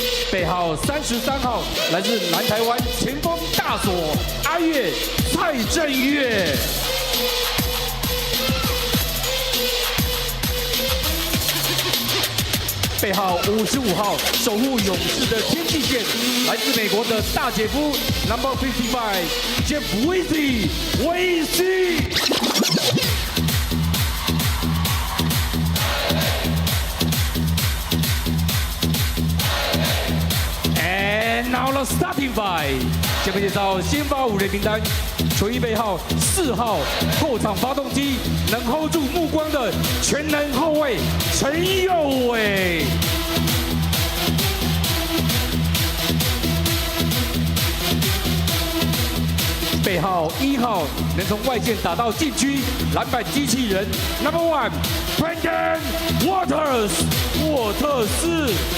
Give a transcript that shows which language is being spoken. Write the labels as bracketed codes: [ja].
[zh] 背号33号，来自南台湾前锋大锁阿月蔡正月。背号55号，守护勇士的天际线，来自美国的大姐夫 No. 55 Jeff Weezy 威西。 [en] And now the starting five， [zh] 下面介绍先发5人名单。球衣背号4号，后场发动机，能 hold 住目光的全能后卫陈佑伟。背号1号能从外线打到禁区，篮板机器人 Number 1 Pregame Waters 沃特斯。